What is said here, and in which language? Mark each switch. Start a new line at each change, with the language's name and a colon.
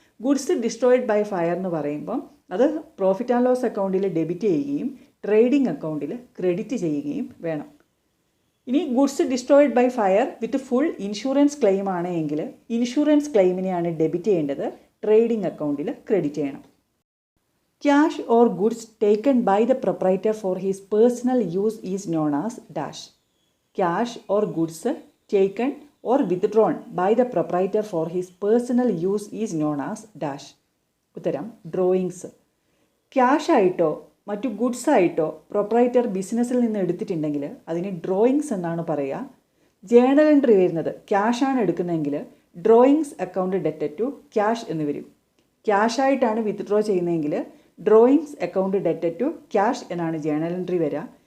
Malayalam: Goods destroyed by fire എന്ന് പറയുമ്പം അത് പ്രോഫിറ്റ് ആൻഡ് ലോസ് അക്കൗണ്ടിൽ ഡെബിറ്റ് ചെയ്യുകയും ട്രേഡിംഗ് അക്കൗണ്ടിൽ ക്രെഡിറ്റ് ചെയ്യുകയും വേണം. ഇനി goods destroyed by fire with full insurance claim ആണ് എങ്കിൽ ഇൻഷുറൻസ് ക്ലെയിമിനെയാണ് ഡെബിറ്റ് ചെയ്യേണ്ടത്, ട്രേഡിംഗ് അക്കൗണ്ടിൽ ക്രെഡിറ്റ് ചെയ്യണം.
English: Cash or goods taken by the proprietor for his personal use is known as dash. Cash or goods taken or withdrawn by the proprietor for his personal use is known as dash.
Malayalam: ഉത്തരം drawings. Cash ആയിട്ടോ മറ്റു goods ആയിട്ടോ proprietor ബിസിനസ്സിൽ നിന്ന് എടുത്തിട്ടുണ്ടെങ്കിൽ അതിന് drawings എന്നാണ് പറയുക. ജേണൽ എൻട്രി വരുന്നത് ക്യാഷാണ് എടുക്കുന്നതെങ്കിൽ ഡ്രോയിങ്സ് അക്കൗണ്ട് ഡെറ്റഡ് ടു ക്യാഷ് എന്ന് വരും. ക്യാഷായിട്ടാണ് വിത്ഡ്രോ ചെയ്യുന്നതെങ്കിൽ ഡ്രോയിങ്സ് അക്കൗണ്ട് ഡെറ്റഡ് ടു ക്യാഷ് എന്നാണ് ജേണൽ എൻട്രി വരിക.